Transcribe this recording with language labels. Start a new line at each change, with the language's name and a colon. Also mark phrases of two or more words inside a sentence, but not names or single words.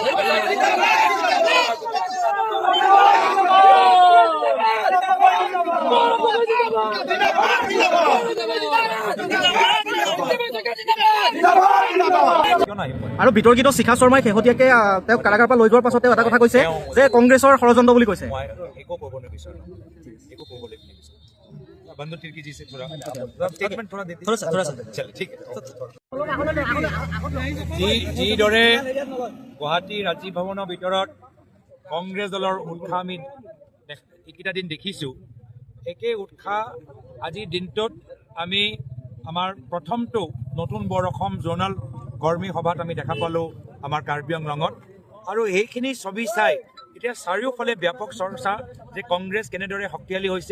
Assamese: আৰু বিতৰ্কিত শিখা শৰ্মাই শেহতীয়াকৈ তেওঁক কাৰাগাৰৰ পৰা লৈ যোৱাৰ পাছতে এটা কথা কৈছে যে কংগ্ৰেছৰ ষড়যন্ত্ৰ বুলি কৈছে। একো ক'ব নিবিচাৰোঁ, একো ক'বলৈ নিবিচাৰোঁ।
Hindi: बंधु तिर्की जी से थोड़ा स्टेटमेंट थोड़ा देते थोड़ा सा चलिए ठीक है। जी दरे
Assamese: गुवाहाटी राजीव भवনৰ ভিতৰত কংগ্ৰেছ দলৰ উৎসাহ আমি এইকেইটা দিন দেখিছোঁ। একে উৎসাহ আজিৰ দিনটোত আমি আমাৰ প্ৰথমটো নতুন বৰ অসম জোনাল কৰ্মী সভাত আমি দেখা পালোঁ আমাৰ কাৰ্বি আংলঙত। আৰু এইখিনি ছবি চাই এতিয়া চাৰিওফালে ব্যাপক চৰ্চা যে কংগ্ৰেছ কেনেদৰে শক্তিশালী হৈছে।